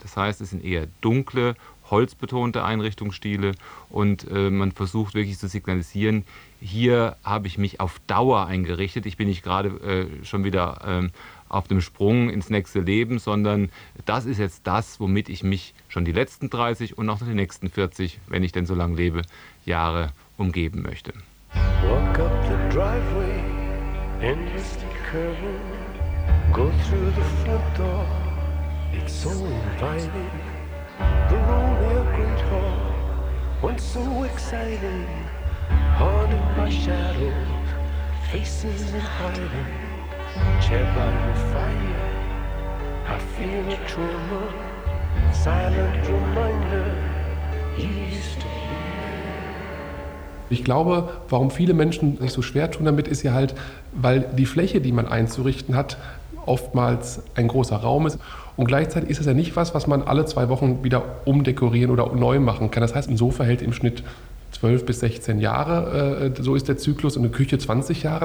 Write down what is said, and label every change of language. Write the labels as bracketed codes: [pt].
[de] Das heißt, es sind eher dunkle, holzbetonte Einrichtungsstile und man versucht wirklich zu signalisieren, hier habe ich mich auf Dauer eingerichtet, ich bin nicht gerade schon wieder auf dem Sprung ins nächste Leben, sondern das ist jetzt das, womit ich mich schon die letzten 30 und auch noch die nächsten 40, wenn ich denn so lange lebe, Jahre umgeben möchte. [en] Walk up the driveway, endlessly curving, go through the front door, it's so inviting, the lonely great hall, once so exciting, haunted by shadows, faces in hiding. Chair by the fire, I feel a trauma, silent reminder, east. [de] Ich glaube, warum viele Menschen sich so schwer tun damit, ist ja halt, weil die Fläche, die man einzurichten hat, oftmals ein großer Raum ist. Und gleichzeitig ist es ja nicht was, was man alle zwei Wochen wieder umdekorieren oder neu machen kann. Das heißt, ein Sofa hält im Schnitt 12 bis 16 Jahre, so ist der Zyklus, und eine Küche 20 Jahre.